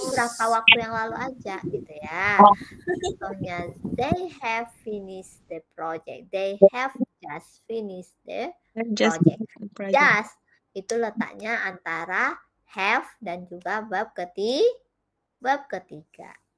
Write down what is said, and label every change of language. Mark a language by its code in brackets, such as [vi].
[id] beberapa waktu yang lalu aja gitu ya. [en] Contohnya, they have finished the project. They have just finished the Just. project. [id] Just itu letaknya antara have dan juga verb ketiga.